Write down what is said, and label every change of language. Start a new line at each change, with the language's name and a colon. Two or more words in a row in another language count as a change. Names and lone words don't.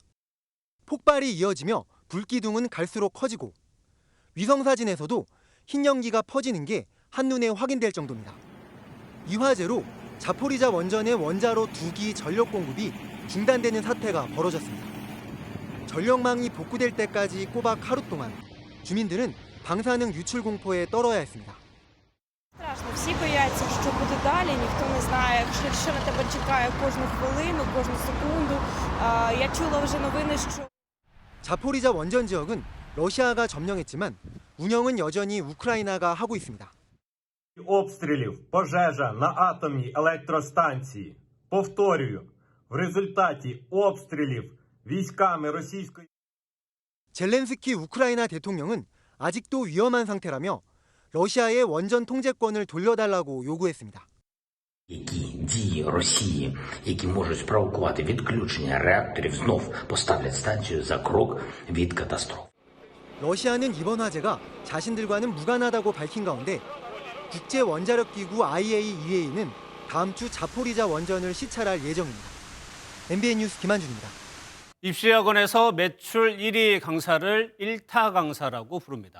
Korean: 폭발이 이어지며 불기둥은 갈수록 커지고 위성사진에서도 흰 연기가 퍼지는 게 한눈에 확인될 정도입니다. 이 화재로 자포리자 원전의 원자로 2기 전력 공급이 중단되는 사태가 벌어졌습니다. 전력망이 복구될 때까지 꼬박 하루 동안 주민들은 방사능 유출 공포에 떨어야 했습니다.
Ukrainian: Всі бояться, що буде далі, ніхто не знає, що на тебе чекає кожну хвилину, кожну секунду. Я чула вже новини, що
Korean: 자포리자 원전 지역은 러시아가 점령했지만 운영은 여전히 우크라이나가 하고 있습니다.
Ukrainian: Обстрілів, пожежа на атомній електростанції. Повторюю, в результаті обстрілів військами російської
Korean: 젤렌스키 우크라이나 대통령은 아직도 위험한 상태라며 러시아의 원전 통제권을 돌려달라고 요구했습니다.
Ukrainian: Які дії Росії, які можуть спровокувати відключення реакторів, знов поставлять станцію за крок від катастроф.
Korean: 러시아는 이번 화재가 자신들과는 무관하다고 밝힌 가운데 국제원자력기구 IAEA는 다음 주 자포리자 원전을 시찰할 예정입니다. MBN 뉴스 김한준입니다. 입시학원에서 매출 1위 강사를 1타 강사라고 부릅니다.